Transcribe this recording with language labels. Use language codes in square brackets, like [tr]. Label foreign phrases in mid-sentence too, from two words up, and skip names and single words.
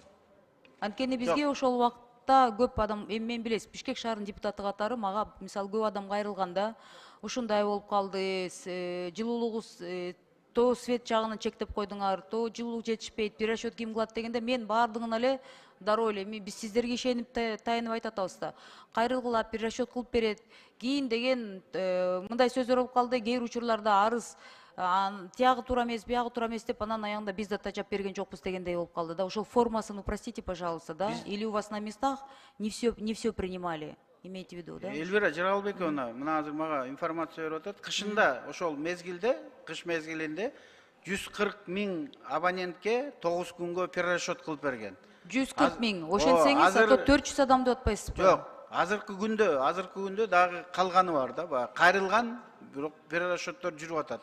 [ky] Анткени бизге ошол убакта көп адам, мен билесиз, Бишкек шаарынын депутаты катары мага мисалы көп адам кайрылганда ушундай болуп калды, жылуулугубуз то свет жагынан чектеп койдуңар, то жылуулук жетишпейт, перерасчет ким кылат дегенде мен баардыгын эле дароо эле биз сиздерге ишенип таянып айтып атабыз да. Кайрылгыла перерасчет кылып берет. Кийин деген мындай сөздөр болуп калды, кээ бир учурларда арыз тиягы туура эмес, биягы туура эмес деп, анан аягында биз да тажап берген жокпуз дегендей болуп калды да. Ошол формасын [ru] упростите, пожалуйста, да? Или у вас на местах не все принимали? Имейте в виду, да? [ky] Эльвира Жаралбековна, мына азыр мага информация берип атат. Кышында, ошол мезгилде, кыш мезгилинде 140 000 абонентке 9 күнгө перерасчет кылып берген. 140 000. Ошентсеңиз, ато 400 адам деп атпайсызбы? Жок, азыркы күндө дагы калганы бар да, баягы кайрылган, бирок перерасчеттор жүрүп атат.